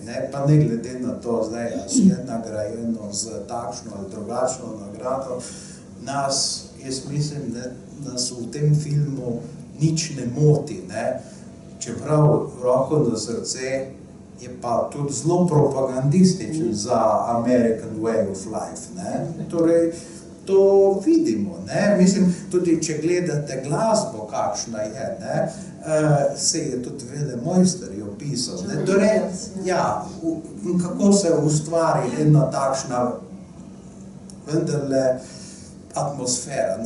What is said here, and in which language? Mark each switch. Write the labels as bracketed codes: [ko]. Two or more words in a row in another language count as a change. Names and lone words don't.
[sl] Pa ne glede na to, zdaj je nagrajeno z takšno ali drugačno nagrado, jaz mislim, da nas v tem filmu nič ne moti. Čeprav roko na srce je pa tudi zelo propagandističen za [en] American way of life. [sl] Torej, to vidimo. Mislim, tudi če gledate glasbo, kakšna je, se je tudi velemojster je opisal. Torej, kako se ustvari ena takšna vendarle atmosfera.